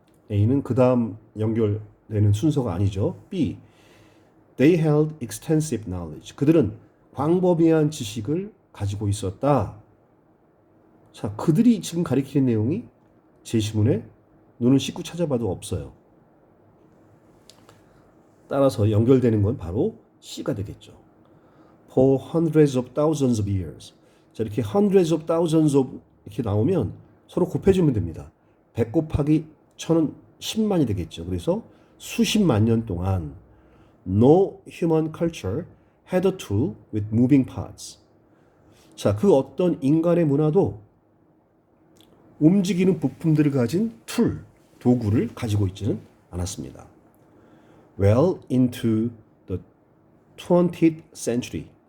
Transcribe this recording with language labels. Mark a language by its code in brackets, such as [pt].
[ko] A는 그 다음 연결되는 순서가 아니죠. B. [en] They held extensive knowledge. [ko] 그들은 광범위한 지식을 가지고 있었다. 자, 그들이 지금 가리키는 내용이 제시문에 눈을 씻고 찾아봐도 없어요. 따라서 연결되는 건 바로 C가 되겠죠. [en] For hundreds of thousands of years. [ko] 자, 이렇게 [en] hundreds of thousands of [ko] 이렇게 나오면 서로 곱해주면 됩니다. 100 곱하기 1000은 10만이 되겠죠. 그래서 수십만 년 동안 [en] no human culture had a tool with moving parts. [ko] 자, 그 어떤 인간의 문화도 움직이는 부품들을 가진 툴, 도구를 가지고 있지는 않았습니다. [en] Well into the 20th century.